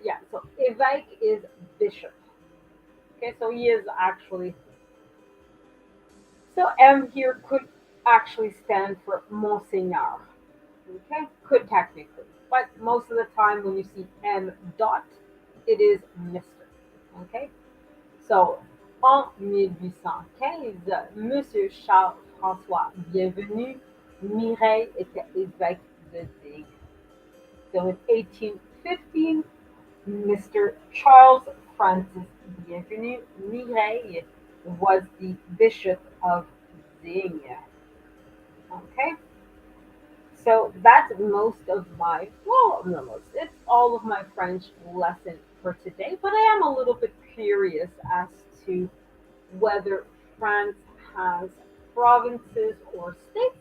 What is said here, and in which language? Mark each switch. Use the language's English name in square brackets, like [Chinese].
[English] Yeah. So évêque is bishop. Okay. So he is actually. So M here could actually stand for Monseigneur. Okay. Could technically, but most of the time when you see M dot, it is Mister. Okay. [French] So en 1815, Monsieur Charles François Bienvenu Mireille était évêque de Digne. [English] So in 1815, Mr. Charles Francis Bienvenu Mireille was the Bishop of Digne. Okay, so that's most of my, well, no, most, it's all of my French lesson for today, but I am a little bit curious as to whether France has provinces or states.